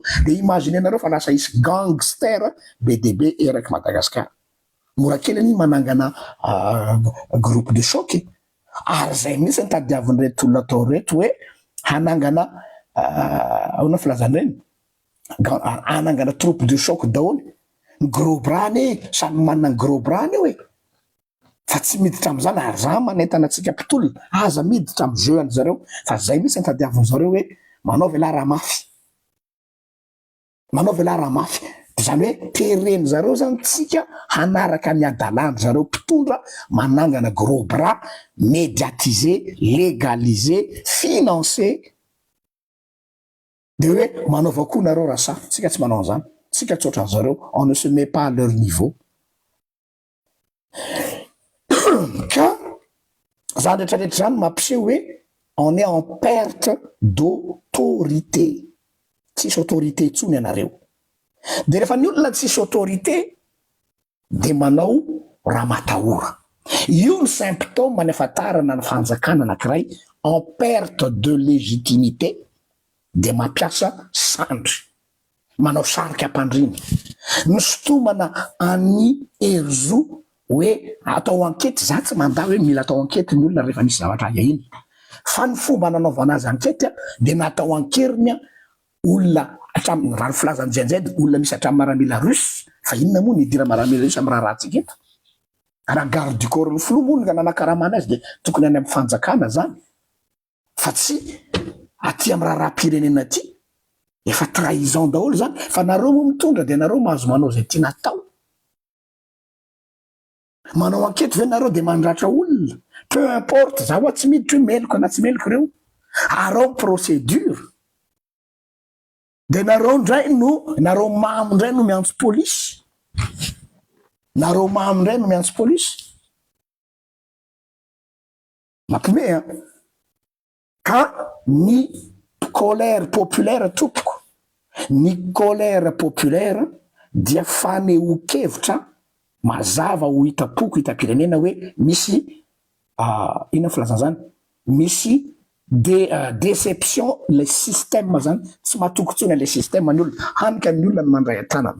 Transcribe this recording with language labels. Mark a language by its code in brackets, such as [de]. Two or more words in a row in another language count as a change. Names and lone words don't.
[mg] De imagine nareo fa lasa isy gangster be de be eraky Madagasikara. Mora kely ny manangana [fr] groupe de choc [mg] ary zay mihitsy ny tadiavin'ireto olona atao reto hoe hanangana ahoana filazan'ireny hanangana [fr] troupe de choc [mg] daholo. [fr] Gros bras [mg] ne samy manana [fr] gros bras [mg] io fa tsy miditra am'zany ary za manentana antsika mpitolona aza miditra am' jeu an zareo fa zay mihitsy ny tadiavin'zareo hoe manao vela raha mafy, manao vela raha mafy. Zany hoe tereny zareo zany tsika hanaraka ny adalany zareo mpitondra manangana [fr] gros bras médiatisé, légalisé, financé [mg] de hoe manaova koa nareo raha sa tsika tsy manao an'izany, tsika tsotra zareo [fr] on ne se met pas à leur niveau. [mg] Ka zany retraretra zany mampiseho hoe [fr] on est en perte d'autorité, [mg] tsisy autorité intsony ianareo. De rehefa ny olona tsisy autorité de manao raha matahora. Io ny symptôme manefatarana ny fanjakana anankiray [fr] en perte de légitimité [mg] de mampiasa sandry, manao sarika ampandriny, ny sotomana any herzou hoe atao enquête. Za tsy manda hoe mila atao enquête ny olona rehefa misy zavatra iny fa ny fomba nanaovana azy enquête de natao ankeriny olona hatramin'ny raha filazany Gen Z olona misy hatramin'ny maramila russe fa inona moa nidira maramila russe amin'ny raha ratsika eto. Raha [fr] garde du corps [mg] ny filomonina nanakaramana azy de tokony any amin'ny fanjakana zany fa tsy aty amin'ny raha-pirenena aty efa trahison daholo zany fa nareo moa mitondra de nareo mahazo manao zay tiana atao. Manao enquête ve nareo de mandratra olona [fr] peu importe [mg] za hoa tsy miditra hoe meloko na tsy meloko reo arao procédure de nareo ndray no nareo mamo ndray no miantso polisy, nareo mamo ndray no miantso polisy mampime ka ny [fr] colère populaire [mg] tompoko, ny [fr] colère populaire [mg] dia fanehoan-kevitra mazava ho hitapoko hitam-pirenena hoe misy ina filazana zany misy [fr] déception le système [mg] zany tsy matokotsony [fr] le système [mg] ny olona hanika ny olona ny mandray an-tanana.